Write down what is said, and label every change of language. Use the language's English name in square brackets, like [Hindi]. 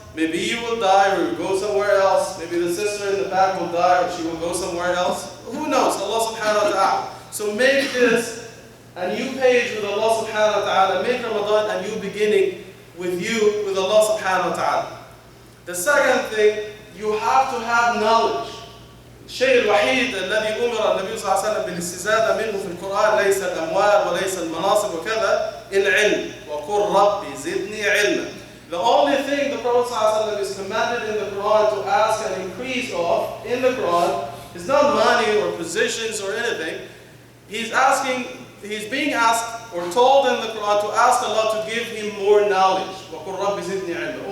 [English] Maybe you will die or you will go somewhere else. Maybe the sister in the back will die or she will go somewhere else. Who knows? Allah subhanahu wa ta'ala. So make this a new page with Allah subhanahu wa ta'ala. Make Ramadan a new beginning with you, with Allah subhanahu wa ta'ala. The second thing, you have to have knowledge. [Arabic] الشيء الوحيد الذي أمر النبي صلى الله عليه وسلم بالاستزادة منه في القرآن ليس الأموال وليس المناصب وكذا العلم وقل ربي زدني علما. [English] The only thing the Prophet [Arabic] صلى الله عليه وسلم [English] is commanded in the Quran to ask an increase of in the Quran is not money or positions or anything. He's being asked or told in the Quran to ask Allah to give him more knowledge. [Arabic] وقل ربي زدني علما.